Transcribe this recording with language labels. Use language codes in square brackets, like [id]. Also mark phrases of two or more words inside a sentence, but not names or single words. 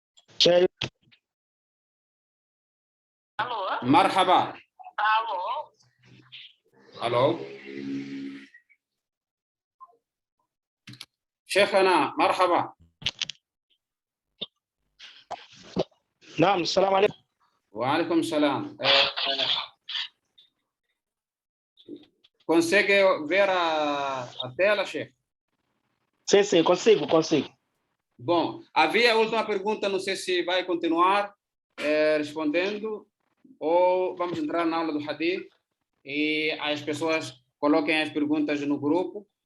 [pt] Cheio. [ar] مرحبا. [pt] Alô? [ar] الو شيخنا مرحبا. نعم السلام عليكم. وعليكم السلام. [pt] Consegue ver a tela, chefe? Sim, sim, consigo. Bom, havia a última pergunta, não sei se vai continuar respondendo ou vamos entrar na aula do Hadith e as pessoas coloquem as perguntas no grupo.